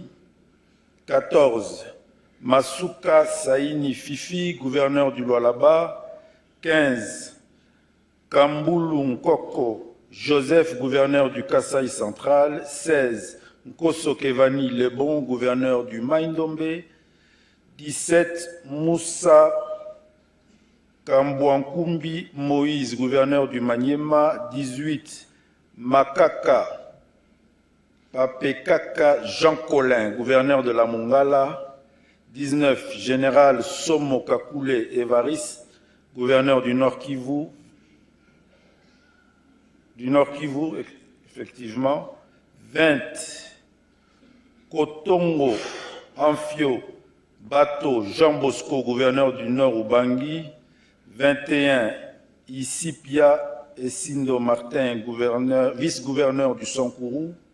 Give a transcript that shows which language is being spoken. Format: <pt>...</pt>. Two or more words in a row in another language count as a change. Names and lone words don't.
<fr>14. Masuka Saini Fifi, gouverneur du Lualaba. 15. Kambulu Nkoko Joseph, gouverneur du Kasaï central. 16. Nkoso Kevani Lebon, gouverneur du Maindombe. 17. Moussa Kambouankumbi Moïse, gouverneur du Maniema. 18. Makaka Papekaka Jean Colin, gouverneur de la Mongala. 19. Général Somo Kakule Evaris, gouverneur du Nord Kivu, effectivement, 20, Kotongo, Amphio, Bato, Jean Bosco, gouverneur du Nord Ubangi, 21, Isipia Esindo Martin, vice-gouverneur du Sankourou,</fr>